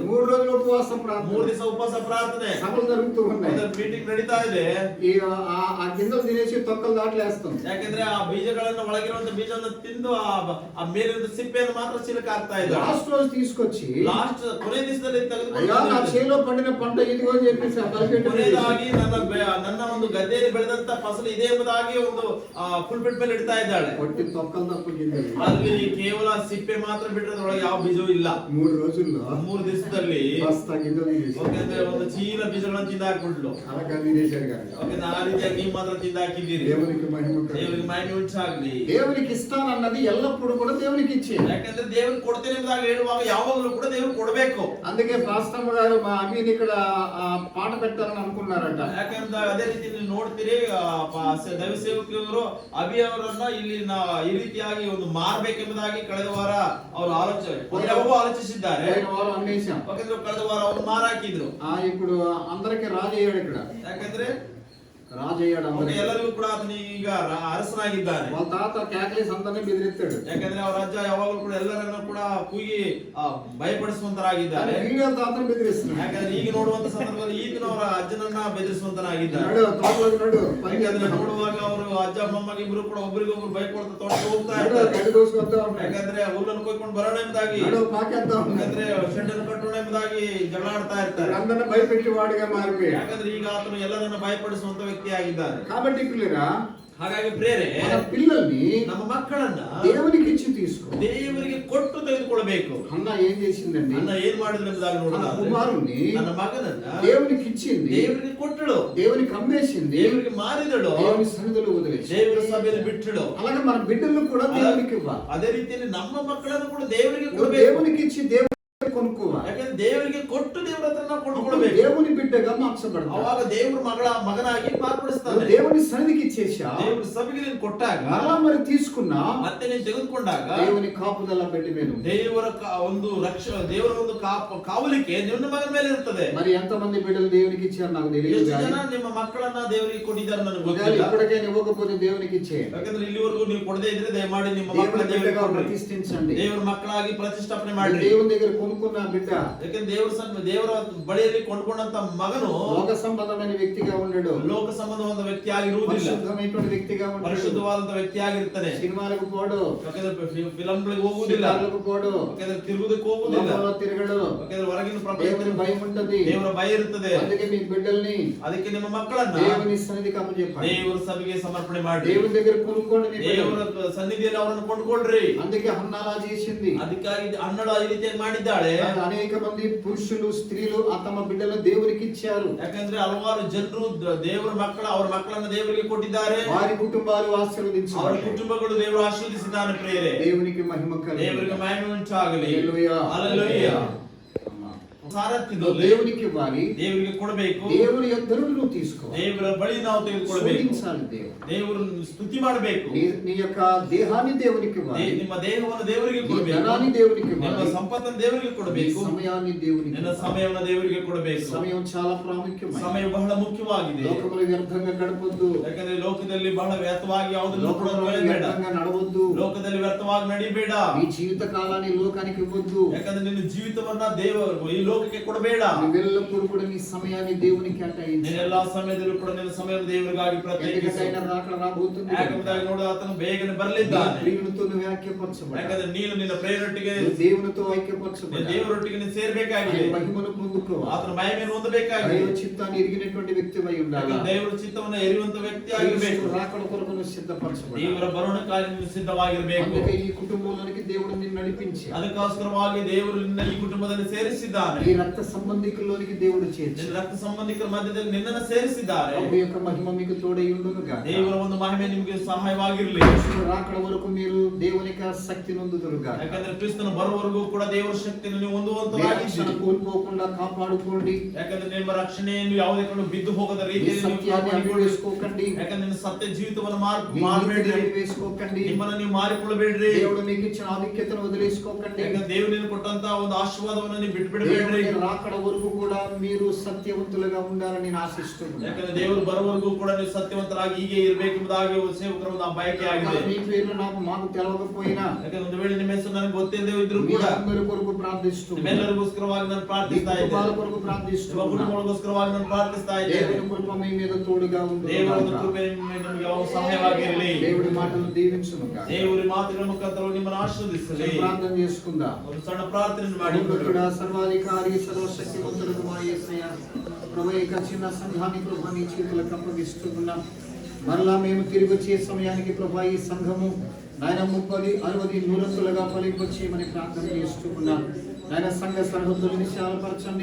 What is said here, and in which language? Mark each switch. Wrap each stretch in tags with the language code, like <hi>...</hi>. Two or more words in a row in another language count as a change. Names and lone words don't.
<te>3 రోజులు ఉపవాస ప్రార్థన,</te> <kn>3 ದಿವಸ ಉಪವಾಸ ಪ್ರಾರ್ಥನೆ,</kn> <te>సభలు జరుగుతూ ఉన్నాయి.</te> <kn>ಮೀಟಿಂಗ್ ನಡೀತಾ ಇದೆ.</kn> <te>ఈ ఆ గింజలు తినేసి తొక్కలు దాటలేస్తాం.</te> <kn>ಯಾಕಂದ್ರೆ ಆ ಬೀಜಗಳನ್ನು ಒಳಗಿರುವಂತ ಬೀಜವನ್ನು ತಿಂದು ಆ ಮೇಲಿನ ಸಿಪ್ಪೆಯನ್ನು ಮಾತ್ರ ಚೀಲಕ್ಕೆ ಹಾಕ್ತಾ ಇದ್ದಾರೆ.</kn> <te>లాస్ట్ రోజు తీసుకొచ్చి</te> <kn>ಲಾಸ್ಟ್ ಕೊನೆ ದಿವಸದಲ್ಲಿ</kn> <te>అయ్యా నా చేలో పండిన పంట ఇదిగో అని చెప్పేసి</te> <kn>ಕೊನೆಯದಾಗಿ ನನ್ನ ಒಂದು ಗದ್ದೆಯಲ್ಲಿ ಬೆಳೆದಂತ ಫಸಲು ಇದೆ ಎಂಬುದಾಗಿ ಒಂದು ಪುಲ್ಪಿಟ್ ಮೇಲೆ ಇಡ್ತಾ ಇದ್ದಾಳೆ.</kn> <te>ಒಟ್ಟಿ ತೊಕ್ಕಲ್ ತಪ್ಪ గింజలు,</te> <kn>ಅಲ್ಲಿ ಕೇವಲ ಸಿಪ್ಪೆ ಮಾತ್ರ ಬಿಟ್ಟರೆ ಅದರೊಳಗೆ ಯಾವ ಬೀಜವೂ ಇಲ್ಲ.</kn> <te>3 రోజుల్లో</te> <kn>3 ದಿವಸದಲ್ಲಿ</kn> <te>ಬಸ್ತಾ గింజలు తినేసి</te> <kn>ಯಾಕಂದ್ರೆ ಒಂದು ಚೀಲ ಬೀಜಗಳನ್ನು ತಿಂದಾಕ್ಬಿಟ್ಲು.</kn> <te>అలాగా తినేశారు కదా.</te> <kn>ಯಾಕಂದ್ರೆ ಆ ರೀತಿಯಾಗಿ ನೀವು ಮಾತ್ರ ತಿಂದಾಕಿದ್ದೀರಿ.</kn> <te>దేవునికి మహిమ కలుగును.</te> <kn>ದೇವರಿಗೆ ಮಹಿಮೆ ಉಂಟಾಗಲಿ.</kn> <te>దేవునికి ఇస్తానన్నది ఎల్లప్పుడూ కూడా దేవునికి ఇచ్చేది.</te> <kn>ಯಾಕಂದ್ರೆ ದೇವರು ಕೊಡ್ತೇನೆ ಎಂಬುದಾಗಿ ಹೇಳುವಾಗ ಯಾವಾಗಲೂ ಕೂಡ ದೇವರು ಕೊಡಬೇಕು.</kn> <te>అందుకే పాస్టమ్మ గారు మా అమీన్ ఇక్కడ పాట పెట్టాలని అనుకున్నారట.</te> <kn>ಯಾಕಂದ್ರೆ ಅದೇ ರೀತಿ ನೀವು ನೋಡ್ತೀರಿ ದೈವ ಸೇವಕರು ಅಭಿ ಅವರನ್ನ ಇಲ್ಲಿ ಈ ರೀತಿಯಾಗಿ ಒಂದು ಮಾರ್ಬೇಕೆಂಬುದಾಗಿ ಕಳೆದ ವಾರ ಅವರು ಆಲೋಚಿಸಿದ್ದಾರೆ.</kn> <te>అమ్మేశాం.</te> <kn>ಯಾಕಂದ್ರೆ ಕಳೆದ ವಾರ ಅವರು ಮಾರಾಕಿದ್ರು.</kn> <te>ఇప్పుడు అందరికి రాజు అయ్యాడు ఇక్కడ.</te> <kn>ಯಾಕಂದ್ರೆ</kn> <te>రాజు అయ్యాడు అందరికి.</te> <kn>ಎಲ್ಲರಿಗೂ ಕೂಡ ಅದನ್ನ ಈಗ ಅರಸನಾಗಿದ್ದಾನೆ.</kn> <te>వాళ్ళ తాత క్యాక్లేస్ అందరినీ బెదిరిస్తాడు.</te> <kn>ಯಾಕಂದ್ರೆ ಅವರ ಅಜ್ಜ ಯಾವಾಗಲೂ ಕೂಡ ಎಲ್ಲರನ್ನ ಕೂಡ ಕೂಗಿ ಭಯಪಡಿಸುವಂತರಾಗಿದ್ದಾರೆ.</kn> <te>ಈಗ తాతను బెదిరిస్తున్నాడు.</te> <kn>ಯಾಕಂದ್ರೆ ಈಗ ನೋಡುವಂತ ಸಂದರ್ಭದಲ್ಲಿ ಈಗಿನ ಅವರ ಅಜ್ಜನನ್ನ ಬೆದರಿಸುವಂತನಾಗಿದ್ದಾರೆ.</kn> <te>నడు</te> <kn>ಯಾಕಂದ್ರೆ ನೋಡುವಾಗ ಅವರು ಅಜ್ಜ ಮೊಮ್ಮಗ ಇಬ್ರು ಕೂಡ ಒಬ್ಬರಿಗೊಬ್ರು ಭಯಪಡ್ತಾ ತೋಟಕ್ಕೆ ಹೋಗ್ತಾ ಯಾಕಂದ್ರೆ ಹುಲ್ಲನ್ನು ಕೊಯ್ಕೊಂಡು ಬರೋಣ ಎಂಬುದಾಗಿ, ಯಾಕಂದ್ರೆ ಶೆಡ್ ಅನ್ನು ಕಟ್ಟೋಣ ಎಂಬುದಾಗಿ ಜಗಳ ಆಡ್ತಾ ಇರ್ತಾರೆ.</kn> <te>అందరిని భయపెట్టి వాడిగా మారిపోయాడు.</te> <kn>ಯಾಕಂದ್ರೆ ಈಗ ಆತನು ಎಲ್ಲರನ್ನ ಭಯಪಡಿಸುವಂತ ವ್ಯಕ್ತಿಯಾಗಿದ್ದಾನೆ.</kn> <te>కాబట్టి పిల్లరా,</te> <kn>ಹಾಗಾಗಿ ಪ್ರೇರೆ</kn> <te>మన పిల్లల్ని</te> <kn>ನಮ್ಮ ಮಕ್ಕಳನ್ನ</kn> <te>దేవునికి ఇచ్చి తీసుకో,</te> <kn>ದೇವರಿಗೆ ಕೊಟ್ಟು ತೆಗೆದುಕೊಳ್ಳಬೇಕು.</kn> <te>అన్న ఏం చేసిందండి?</te> <kn>ಅನ್ನ ಏನ್ ಮಾಡಿದ್ರು ಎಂಬುದಾಗಿ</kn> <te>మన</te> <kn>ನೋಡೋಣ.</kn> <te>కుమారుణ్ణి</te> <kn>ನನ್ನ ಮಗನನ್ನ</kn> <te>దేవునికి ఇచ్చింది,</te> <kn>ದೇವರಿಗೆ ಕೊಟ್ಟಳು,</kn> <te>దేవునికి అమ్మేసింది,</te> <kn>ದೇವರಿಗೆ ಮಾರಿದಳು,</kn> <te>దేవుని సన్నిధిలో వదిలేసి</te> <kn>ದೇವರ ಸಭೆಯಲ್ಲಿ ಬಿಟ್ಟಳು.</kn> <te>అలాగే మన బిడ్డలను కూడా దేవునికి ఇవ్వాలి.</te> <kn>ಅದೇ ರೀತಿಯಲ್ಲಿ ನಮ್ಮ ಮಕ್ಕಳನ್ನು ಕೂಡ ದೇವರಿಗೆ</kn> <te>నువ్వు</te> <kn>ಕೊಡಬೇಕು.</kn> <te>దేవునికి ఇచ్చి దేవునికి కొనుక్కోవాలి.</te> <kn>ಯಾಕಂದ್ರೆ ದೇವರಿಗೆ ಕೊಟ್ಟು ದೇವರ ಹತ್ರ ನಾವು ಕೊಂಡುಕೊಳ್ಬೇಕು.</kn> <te>దేవుని బిడ్డగా మార్చబడతావు.</te> <kn>ಅವಾಗ ದೇವರ ಮಗನಾಗಿ ಮಾರ್ಪಡಿಸ್ತಾನೆ.</kn> <te>దేవుని సన్నిధికి ఇచ్చేసా,</te> <kn>ದೇವರ ಸಭೆಗೆ ನೀನು ಕೊಟ್ಟಾಗ,</kn> <te>మరలా మరి తీసుకున్నా,</te> <kn>ಮತ್ತೆ ನೀನು ತೆಗೆದುಕೊಂಡಾಗ</kn> <te>దేవుని కాపుదల పెట్టి ಮೇಲೆ</te> <kn>ದೇವರ ಒಂದು ದೇವರ ಒಂದು ಕಾವಲಿಕೆ ನಿನ್ನ ಮಗನ ಮೇಲೆ ಇರುತ್ತದೆ.</kn> <te>మరి ఎంతమంది బిడ్డలు దేవునికి ఇచ్చారు నాకు తెలియదు.</te> <kn>ಎಷ್ಟು ಜನ ನಿಮ್ಮ మಕ್ಕಳನ್ನ ದೇವರಿಗೆ ಕೊಟ್ಟಿದ್ದಾರೆ ನನಗೆ ಗೊತ್ತಿಲ್ಲ.</kn> <te>ఇప్పటికే ఇవ్వకపోతే దేవునికి ఇచ్చే,</te> <kn>ಯಾಕಂದ್ರೆ ಇಲ್ಲಿವರೆಗೂ ನೀವು ಕೊಡದೇ ಇದ್ರೆ ದಯಮಾಡಿ ನಿಮ್ಮ</kn> <te>దేవుని</te> <kn>ಮಕ್ಕಳ</kn> <te>బిడ్డగా ప్రతిష్ఠించండి.</te> <kn>ದೇವರ ಮಕ್ಕಳಾಗಿ ಪ್ರತಿಷ್ಠಾಪನೆ ಮಾಡಿ.</kn> <te>దేవుని దగ్గర కొనుక్కున్న బిడ్డ,</te> <kn>ಯಾಕಂದ್ರೆ ದೇವರ ಬಳಿಯಲ್ಲಿ ಕೊಂಡ್ಕೊಂಡಂತ ಮಗನು</kn> <te>లోక సంబంధమైన వ్యక్తిగా ఉండడు,</te> <kn>ಲೋಕ ಸಂಬಂಧವಾದ ವ್ಯಕ್ತಿ ಆಗಿರುವುದಿಲ್ಲ,</kn> <te>పరిశుద్ధమైనటువంటి వ్యక్తిగా ఉండడు,</te> <kn>ಪರಿಶುದ್ಧವಾದಂತ ವ್ಯಕ್ತಿ ಆಗಿರ್ತಾನೆ.</kn> <te>సినిమాలకు పోడు,</te> <kn>ಫಿಲಂಗಳಿಗೆ ಹೋಗುವುದಿಲ್ಲ,</kn> <te>పోడు,</te> <kn>ತಿರುಗುದಕ್ಕೆ ಹೋಗುವುದಿಲ್ಲ,</kn> <te>తిరగడు,</te> <kn>ಹೊರಗಿನ</kn> <te>దేవుని భయం ఉంటది,</te> <kn>ದೇವರ ಭಯ ಇರುತ್ತದೆ.</kn> <te>అందుకే మీ బిడ్డల్ని</te> <kn>ಅದಕ್ಕೆ ನಿಮ್ಮ ಮಕ್ಕಳನ್ನ</kn> <te>దేవుని సన్నిధికి అప్పచెప్పండి,</te> <kn>ದೇವರ ಸಭೆಗೆ ಸಮರ್ಪಣೆ ಮಾಡಿ,</kn> <te>దేవుని దగ్గర కొనుక్కోండి. మీ</te> <kn>ದೇವರ ಸನ್ನಿಧಿಯಲ್ಲಿ ಅವರನ್ನು ಕೊಂಡ್ಕೊಳ್ರಿ.</kn> <te>అందుకే హన్నలా చేసింది.</te> <kn>ಅದಕ್ಕಾಗಿ ಹನ್ನಳು ಈ ರೀತಿಯಾಗಿ ಮಾಡಿದ್ದಾಳೆ.</kn> <te>అనేక మంది పురుషులు స్త్రీలు తమ బిడ్డలు దేవునికి ఇచ్చారు.</te> <kn>ಯಾಕಂದ್ರೆ ಹಲವಾರು ಜನರು ದೇವರ ಅವರ ಮಕ್ಕಳನ್ನ ದೇವರಿಗೆ ಕೊಟ್ಟಿದ್ದಾರೆ.</kn> <te>వారి కుటుంబాలు ఆశీర్వదించారు,</te> <kn>ಅವರ ಕುಟುಂಬಗಳು ದೇವರು ಆಶೀರ್ವದಿಸಿದ್ದಾನೆ. ಪ್ರಿಯರೇ,</kn> <te>దేవునికి మహిమ కలుగును.</te> <kn>ದೇವರಿಗೆ ಮಹಿಮೆ ಉಂಟಾಗಲಿ.</kn> <te>హల్లెలూయా,</te> <kn>ಹಲ್ಲೆಲೂಯಾ. ಸಾರಥ್ಯದಲ್ಲಿ</kn> <te>దేవునికి ఇవ్వాలి,</te> <kn>ದೇವರಿಗೆ ಕೊಡಬೇಕು.</kn> <te>దేవుని యొద్దను నువ్వు తీసుకో,</te> <kn>ದೇವರ ಬಳಿ ನಾವು ತೆಗೆದುಕೊಳ್ಳಬೇಕು.</kn> <te>స్తుతించాలి.</te> <kn>ದೇವರನ್ನು ಸ್ತುತಿ ಮಾಡಬೇಕು.</kn> <te>నీ యొక్క దేహాన్ని దేవునికి ఇవ్వాలి,</te> <kn>ನಿಮ್ಮ ದೇಹವನ್ನು ದೇವರಿಗೆ</kn> <te>నీ</te> <kn>ಕೊಡಬೇಕು.</kn> <te>ధనాన్ని దేవునికి</te> <kn>ನಿಮ್ಮ</kn> <te>ఇవ్వాలి,</te> <kn>ಸಂಪತ್ತನ್ನು ದೇವರಿಗೆ</kn> <te>నీ</te> <kn>ಕೊಡಬೇಕು.</kn> <te>సమయాన్ని దేవునికి</te> <kn>ನಿನ್ನ</kn> <te>ఇవ్వాలి.</te> <kn>ಸಮಯವನ್ನು ದೇವರಿಗೆ ಕೊಡಬೇಕು.</kn> <te>సమయం చాలా ప్రాముఖ్యమైనది.</te> <kn>ಸಮಯ ಬಹಳ ಮುಖ್ಯವಾಗಿದೆ.</kn> <te>లోకములో వ్యర్థంగా గడపొద్దు,</te> <kn>ಯಾಕಂದ್ರೆ ಲೋಕದಲ್ಲಿ ಬಹಳ ವ್ಯರ್ಥವಾಗಿ ಯಾವುದನ್ನು ಕೂಡ</kn> <te>లోకములో</te> <kn>ನಡೆಯಬೇಡ.</kn> <te>వ్యర్థంగా నడవద్దు,</te> <kn>ಲೋಕದಲ್ಲಿ ವ್ಯರ್ಥವಾಗಿ ನಡಿಬೇಡ.</kn> <te>నీ జీవిత కాలాన్ని లోకానికి ఇవ్వద్దు.</te> <kn>ಯಾಕಂದ್ರೆ ನಿನ್ನ ಜೀವಿತವನ್ನ ದೇವರು ಈ ಲೋಕಕ್ಕೆ ಕೊಡಬೇಡ.</kn> <te>నువ్వెల్లప్పుడూ కూడా నీ సమయాన్ని దేవునికి కేటాయించు.</te> <kn>ನಿನ್ನ ಎಲ್ಲಾ ಸಮಯದಲ್ಲೂ ಕೂಡ ನಿನ್ನ ಸಮಯವನ್ನು ದೇವರಿಗಾಗಿ ಪ್ರತ್ಯೇಕಿಸು.</kn> <te>ఎందుకంటే ఆయన రాకడ రాబోతుంది.</te> <kn>ಯಾಕಂದ್ರೆ ನೋಡು, ಆತನು ಬೇಗನೆ ಬರಲಿದ್ದಾನೆ.</kn> <te>ప్రియునితో నువ్వు ఐక్యపరచబడాలి.</te> <kn>ಯಾಕಂದ್ರೆ ನೀನು ನಿನ್ನ ಪ್ರೇರೊಟ್ಟಿಗೆ</kn> <te>నువ్వు దేవునితో ఐక్యపరచబడాలి.</te> <kn>ದೇವರೊಟ್ಟಿಗೆ ನೀನು ಸೇರ್ಬೇಕಾಗಿದೆ.</kn> <te>ఆయన మహిమను పొందుకోవాలి.</te> <kn>ಆತನ ಮಹಿಮೆಯನ್ನು ಹೊಂದಬೇಕಾಗಿದೆ.</kn> <te>దైవ చిత్తాన్ని ఎరిగినటువంటి వ్యక్తివై ఉండాలి.</te> <kn>ಯಾಕಂದ್ರೆ ದೇವರ ಚಿತ್ತವನ್ನು ಎರಿಯುವಂತ ವ್ಯಕ್ತಿ ಆಗಿರಬೇಕು.</kn> <te>రాకడ కొరకు నువ్వు సిద్ధపరచబడాలి.</te> <kn>ದೇವರ ಬರುಣಕ್ಕಾಗಿ ನೀನು ಸಿದ್ಧವಾಗಿರಬೇಕು.</kn> <te>అందుకే ఈ కుటుంబంలోనికి దేవుడు నిన్ను నడిపించి,</te> <kn>ಅದಕ್ಕೋಸ್ಕರವಾಗಿ ದೇವರು ನಿನ್ನ ಈ ಕುಟುಂಬದಲ್ಲಿ ಸೇರಿಸಿದ್ದಾನೆ.</kn> <te>ఈ రక్త సంబంధికుల్లోనికి దేవుడు చేర్చి,</te> <kn>ನಿನ್ನ ರಕ್ತ ಸಂಬಂಧಿಕರ ಮಧ್ಯದಲ್ಲಿ ನಿನ್ನನ್ನು ಸೇರಿಸಿದ್ದಾರೆ.</kn> <te>ప్రభు యొక్క మహిమ మీకు తోడై ఉండును గాక.</te> <kn>ದೇವರ ಒಂದು ಮಹಿಮೆ ನಿಮಗೆ ಸಹಾಯವಾಗಿರಲಿ.</kn> <te>క్రీస్తు రాకడ వరకు మీరు దేవుని యొక్క శక్తి నొందుదురు గాక.</te> <kn>ಯಾಕಂದ್ರೆ ಕ್ರಿಸ್ತನ ಬರುವವರೆಗೂ ಕೂಡ ದೇವರ ಶಕ್ತಿಯನ್ನು ನೀವು ಹೊಂದುವಂತರಾಗಿದ್ದೀರಿ.</kn> <te>కోల్పోకుండా కాపాడుకోండి.</te> <kn>ಯಾಕಂದ್ರೆ ನಿಮ್ಮ ರಕ್ಷಣೆಯನ್ನು ಯಾವುದೇ ಕಡೆ ಬಿದ್ದು ಹೋಗದ</kn> <te>ఈ</te> <kn>ರೀತಿಯಲ್ಲಿ ನೀವು</kn> <te>సత్యాన్ని</te> <kn>ಕಾಪಾಡಿಕೊಳ್ಳಿ.</kn> <te>అన్వేషించుకోకండి.</te> <kn>ಯಾಕಂದ್ರೆ ನಿಮ್ಮ ಸತ್ಯ ಜೀವಿತವನ್ನು</kn> <te>మీ</te> <kn>ಮಾಡಬೇಡ್ರಿ.</kn> <te>నీతిని వేసుకోకండి.</te> <kn>ನಿಮ್ಮನ್ನು ನೀವು ಮಾರಿಕೊಳ್ಳಬೇಡ್ರಿ.</kn> <te>దేవుడు మీకు ఇచ్చిన ఆధిక్యతను వదిలేసుకోకండి.</te> <kn>ಯಾಕಂದ್ರೆ ದೇವರು ನಿಮಗೆ ಕೊಟ್ಟಂತ ಒಂದು ಆಶೀರ್ವಾದವನ್ನು ನೀವು ಬಿಟ್ಟು ಬಿಡಬೇಡ್ರಿ.</kn> <te>దేవుని రాకడ వరకు కూడా మీరు సత్యవంతులుగా ఉండాలని నేను ఆశిస్తున్నాను.</te> <kn>ಯಾಕಂದ್ರೆ ದೇವರು ಬರುವವರೆಗೂ ಕೂಡ ನೀವು ಸತ್ಯವಂತರಾಗಿ ಹೀಗೆ ಇರಬೇಕೆಂಬುದಾಗಿ ಸೇವಕರ ಒಂದು ಬಯಕೆ ಆಗಿದೆ.</kn> <te>మీ పేర్లు మాకు తెలవకపోయినా</te> <kn>ಯಾಕಂದ್ರೆ ಒಂದು ವೇಳೆ ನಿಮ್ಮ ಹೆಸರು ನನಗೆ ಗೊತ್ತಿಲ್ಲದೆ ಇದ್ರೂ</kn> <te>మీ</te> <kn>ಕೂಡ</kn> <te>అందరి కొరకు ప్రార్థిస్తున్నాను.</te> <kn>ನಿಮ್ಮೆಲ್ಲರಿಗೋಸ್ಕರವಾಗಿ ನಾನು</kn> <te>మీ</te> <kn>ಪ್ರಾರ್ಥಿಸ್ತಾ</kn> <te>కుటుంబాల</te> <kn>ಇದ್ದೇನೆ.</kn> <te>కొరకు</te> <kn>ನಿಮ್ಮ</kn> <te>ప్రార్థిస్తున్నాను.</te> <kn>ಕುಟುಂಬಗಳಿಗೋಸ್ಕರವಾಗಿ ನಾನು ಪ್ರಾರ್ಥಿಸ್ತಾ ಇದ್ದೇನೆ.</kn> <te>దేవుని కృప మీ మీద తోడుగా ఉంది.</te> <kn>ದೇವರ ಒಂದು ಕೃಪೆ ನಿಮಗೆ ಯಾವಾಗ ಸಹಾಯವಾಗಿರಲಿ.</kn> <te>దేవుడి మాటలు దీవించును గాక.</te> <kn>ದೇವರ ಮಾತಿನ ಮುಖಾಂತರ ನಿಮ್ಮನ್ನು ಆಶೀರ್ವದಿಸಲಿ.</kn> <te>ప్రార్థన చేసుకుందాం.</te> <kn>ಒಂದು ಸಣ್ಣ ಪ್ರಾರ್ಥನೆ ಮಾಡಿ.</kn> <te>పరిశుద్ధుడా, సర్వాధికారి, సర్వశక్తివంతుడు మా యేసయ్య, ప్రభు యొక్క చిన్న సంఘాన్ని ప్రభు నీ చేతులకు అప్పగిస్తున్నాం. మరలా మేము తిరిగి వచ్చే సమయానికి ప్రభు ఈ సంఘము నాయన 30, 60, 100లుగా ఫలింపచేయమని ప్రార్థన చేస్తున్నాం. నాయన సంఘ సరిహద్దులను విశాలపరచండి.</te>